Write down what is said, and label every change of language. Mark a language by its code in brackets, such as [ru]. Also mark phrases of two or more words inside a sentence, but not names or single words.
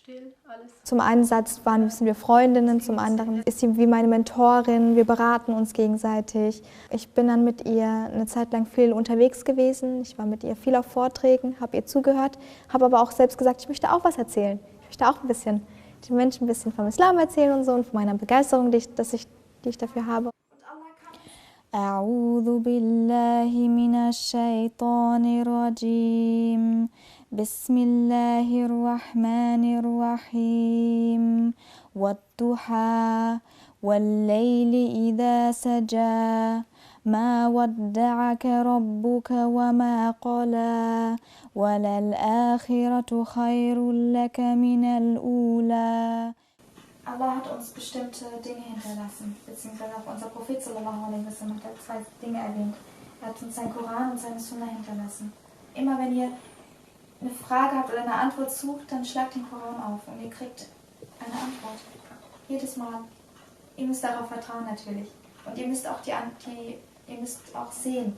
[de] Zum einen sind wir Freundinnen, zum anderen ist sie wie meine Mentorin, wir beraten uns gegenseitig. Ich bin dann mit ihr eine Zeit lang viel unterwegs gewesen, ich war mit ihr viel auf Vorträgen, habe ihr zugehört, habe aber auch selbst gesagt, ich möchte auch was erzählen. Ich möchte auch ein bisschen den Menschen ein bisschen vom Islam erzählen und so und von meiner Begeisterung, die ich dafür habe. [ar] أعوذ بالله من الشيطان الرجيم بسم الله الرحمن الرحيم والضحى والليل إذا سجى ما ودعك ربك وما قلى وللآخرة خير لك من الأولى. [de] Allah hat uns bestimmte Dinge hinterlassen, beziehungsweise auch unser Prophet [ar] صلى الله عليه وسلم [de] hat zwei Dinge erwähnt. Er hat uns seinen Koran und seine Sunna hinterlassen. Immer wenn ihr eine Frage habt oder eine Antwort sucht, dann schlagt den Koran auf und ihr kriegt eine Antwort. Jedes Mal. Ihr müsst darauf vertrauen natürlich. Und ihr müsst auch ihr müsst auch sehen.